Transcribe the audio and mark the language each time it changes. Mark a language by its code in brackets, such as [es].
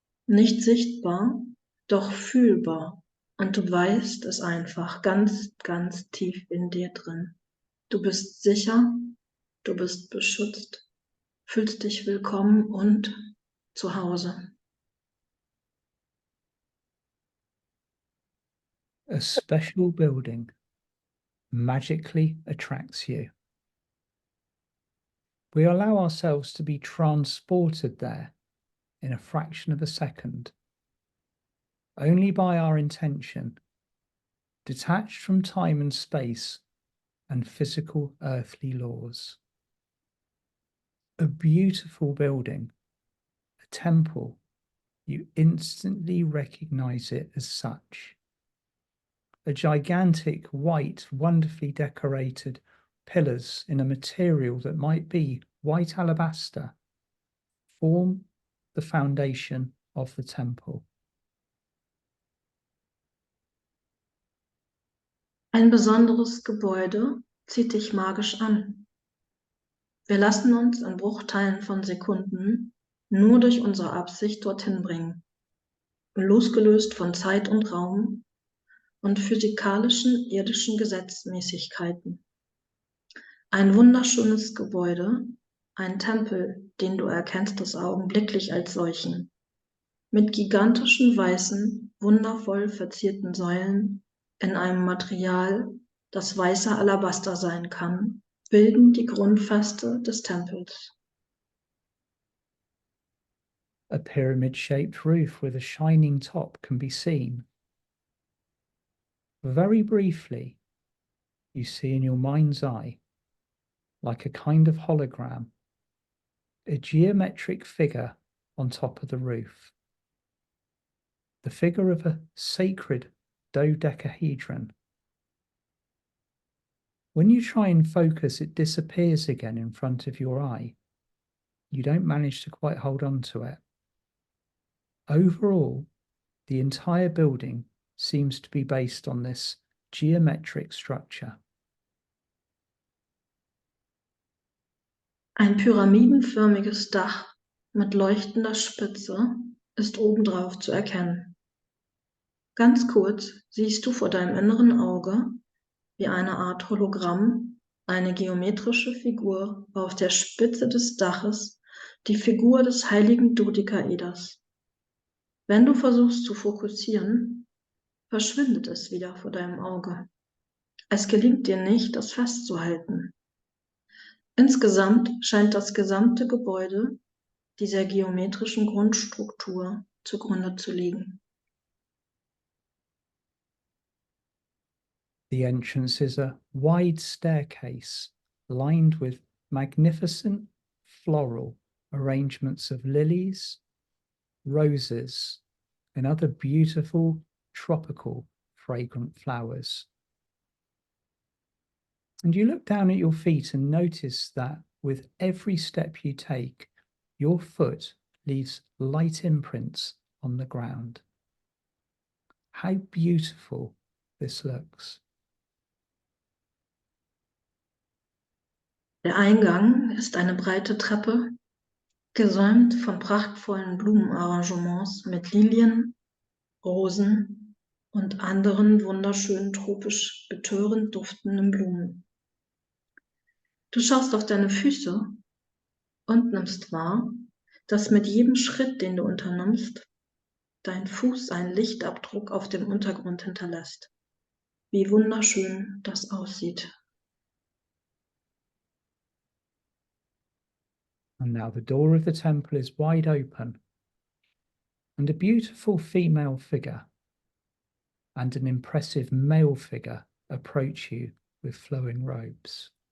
[de] Nicht sichtbar, doch fühlbar. Und du weißt es einfach ganz, ganz tief in dir drin. Du bist sicher, du bist beschützt, fühlst dich willkommen und zu Hause. [en] A special building magically attracts you. We allow ourselves to be transported there in a fraction of a second, only by our intention, detached from time and space and physical earthly laws. A beautiful building, a temple, you instantly recognize it as such. A gigantic, white, wonderfully decorated pillars in a material that might be white alabaster form the foundation of the temple. [de] Ein besonderes Gebäude zieht dich magisch an. Wir lassen uns in Bruchteilen von Sekunden nur durch unsere Absicht dorthin bringen, losgelöst von Zeit und Raum und physikalischen irdischen Gesetzmäßigkeiten. Ein wunderschönes Gebäude, ein Tempel, den du erkennst es augenblicklich als solchen, mit gigantischen weißen, wundervoll verzierten Säulen in einem Material, das weißer Alabaster sein kann, bilden die Grundfeste des Tempels. [en] A pyramid-shaped roof with a shining top can be seen. Very briefly, you see in your mind's eye, like a kind of hologram, a geometric figure on top of the roof. The figure of a sacred dodecahedron. When you try and focus, it disappears again in front of your eye. You don't manage to quite hold on to it. Overall, the entire building seems to be based on this geometric structure. [de] Ein pyramidenförmiges Dach mit leuchtender Spitze ist obendrauf zu erkennen. Ganz kurz siehst du vor deinem inneren Auge, wie eine Art Hologramm, eine geometrische Figur auf der Spitze des Daches, die Figur des heiligen Dodekaeders. Wenn du versuchst zu fokussieren, verschwindet es wieder vor deinem Auge. Es gelingt dir nicht, das festzuhalten. Insgesamt scheint das gesamte Gebäude dieser geometrischen Grundstruktur zugrunde zu liegen. [en] The entrance is a wide staircase lined with magnificent floral arrangements of lilies, roses, and other beautiful tropical fragrant flowers. And you look down at your feet and notice that with every step you take, your foot leaves light imprints on the ground. How beautiful this looks. [de] Der Eingang ist eine breite Treppe, gesäumt von prachtvollen Blumenarrangements mit Lilien, Rosen und anderen wunderschönen tropisch betörend duftenden Blumen. Du schaust auf deine Füße und nimmst wahr, dass mit jedem Schritt, den du unternimmst, dein Fuß einen Lichtabdruck auf dem Untergrund hinterlässt. Wie wunderschön das aussieht. [en] And now the door of the temple is wide open, and a beautiful female figure, and an impressive male figure approach you with flowing robes.